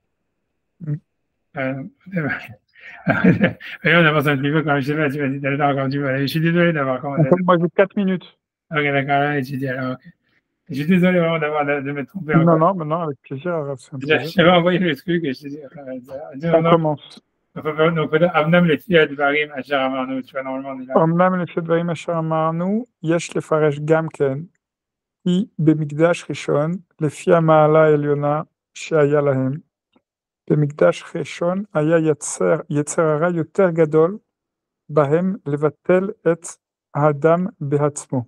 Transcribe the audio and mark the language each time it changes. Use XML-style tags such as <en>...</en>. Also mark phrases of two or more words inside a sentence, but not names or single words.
<fr>On avance un petit peu quand même, je sais pas, tu vas dire, d'accord, quand tu vas aller. Je suis désolé d'avoir commencé. Moi, j'ai 4 minutes. Ok, d'accord, là, et tu dis alors, ok. Je suis désolé vraiment de m'être trompé Non, encore. non, avec plaisir. C'est un plaisir. J'avais envoyé le truc et je te dis, On commence. Donc,</fr> <he>Avnam לפי הדברים אשר אמרנו,</he> <fr>tu vois, normalement, on est là.</fr> <he>אמנם לפי הדברים אשר אמרנו, יש לפרש גם כן, כי במקדש ראשון, לפי המעלה העליונה שהיה להם, במקדש ראשון היה יצר הרע יותר גדול בהם לבטל את האדם בעצמו.</he>